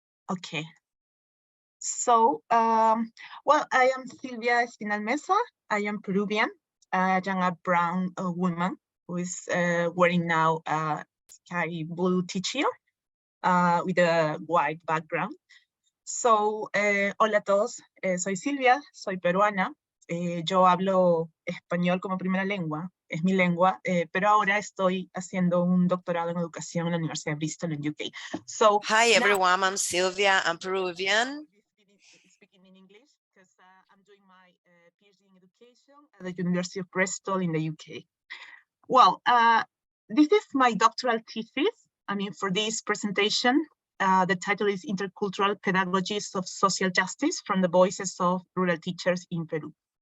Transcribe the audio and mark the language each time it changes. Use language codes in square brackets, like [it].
[en] Okay. So, well, I am Silvia Espinal Mesa. I am Peruvian. I am a brown woman who is wearing now a sky blue t-shirt with a white background. [es] So, hola a todos, soy Silvia, soy peruana. Yo hablo español como primera lengua, es mi lengua, pero ahora estoy haciendo un doctorado en educación en la Universidad de Bristol en UK. [en] So, hi everyone, I'm Silvia, I'm Peruvian. Speaking in English because I'm doing my PhD in education at the University of Bristol in the UK. Well, this is my doctoral thesis. I mean, for this presentation, the title is Intercultural Pedagogies of Social Justice from the Voices of Rural Teachers in Peru.